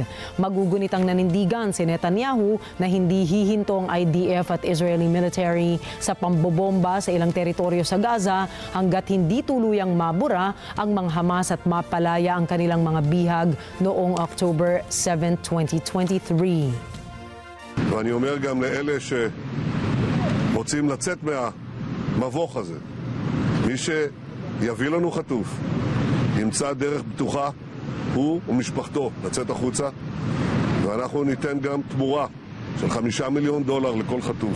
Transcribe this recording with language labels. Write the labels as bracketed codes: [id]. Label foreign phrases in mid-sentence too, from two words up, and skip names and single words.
[tl] Magugunitang nanindigan si Netanyahu na hindi hihinto ang IDF at [en] Israeli military [tl] sa pambobomba sa ilang teritoryo sa Gaza hanggat hindi tuluyang mabura ang mga Hamas at mapalaya ang kanilang mga bihag noong October 7, 2023. [he] ואני אומר גם לאלה שרוצים לצאת מהמבוך הזה, מי שיביא לנו חטוף, ימצא דרך בטוחה, הוא ומשפחתו, לצאת החוצה, ואנחנו ניתן גם תמורה של $5 מיליון לכל חטוף.